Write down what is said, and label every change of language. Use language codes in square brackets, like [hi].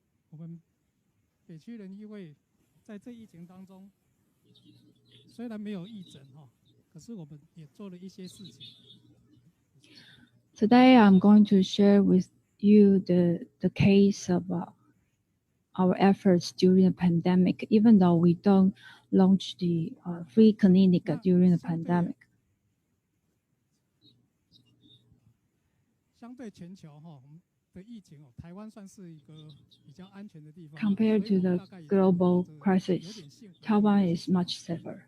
[zh] 我们北区人医会在这疫情当中，虽然没有义诊可是我们也做了一些事情。 [en] Today, I'm going to share with you the case of our efforts during the pandemic, even though we don't launch the free clinic during the pandemic. [zh] 相对全球的疫情台湾算是一个比较安全的地方。 [en] Compared to the global crisis, Taiwan is much safer.